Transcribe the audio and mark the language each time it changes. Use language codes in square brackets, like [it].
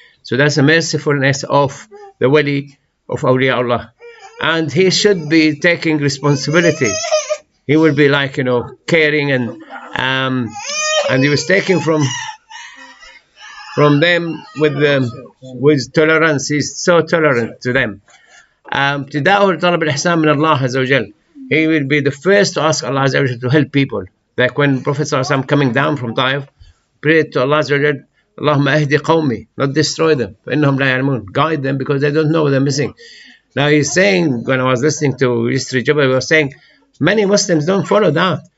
[en] So that's a mercifulness of the wali of awliya Allah. And he should be taking responsibility. He will be like, caring, and he was taking from them with tolerance. He's so tolerant to them. [ar] ابتداء طلب الإحسان من الله عز وجل. [en] He will be the first to ask Allah Azza wa Jal to help people. Like when Prophet ﷺ coming down from Taif, prayed to Allah Azza wa Jal, [ar] Allahumma ahdi qawmi, [en] not destroy them, [ar] فإنهم لا يعلمون, [en] guide them because they don't know what they're missing. Now he's saying, when I was listening to Restream, he was saying, many Muslims don't follow that.